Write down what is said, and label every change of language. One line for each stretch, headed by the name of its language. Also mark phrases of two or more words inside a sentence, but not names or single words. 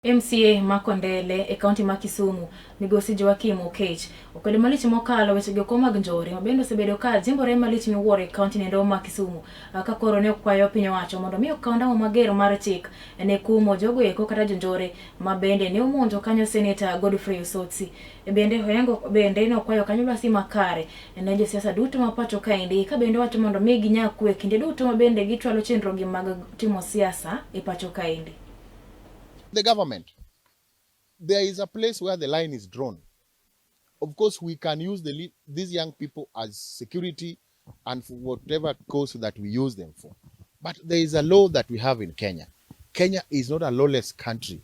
Luo (Kenya and Tanzania): MCA Makondele e kaunti ma Kisumu migosi Joakim Okech okwede malich mokalo weche go mag Njore mabendo sebedo ka jimbore malich miwuoro e kaunti nendo ma Kisumu ka koro ne okwayo piny owacho mondo mi okaw mager mar chik ne kumo jogo eko kata jonjore mabende ne omonjo kanyo Senator Godfrey Osotsi bende hoyango bende ne okwayo kanyo lwasi makare ne josiasa duto ma pacho kaendi ka bende wacho mondo mi ginyak kwe kinde duto mabende gitwalo chenro gi mag timo siasa e pacho kaendi.
English: The government, there is a place where the line is drawn. Of course, we can use these young people as security and for whatever cause that we use them for. But there is a law that we have in Kenya. Kenya is not a lawless country.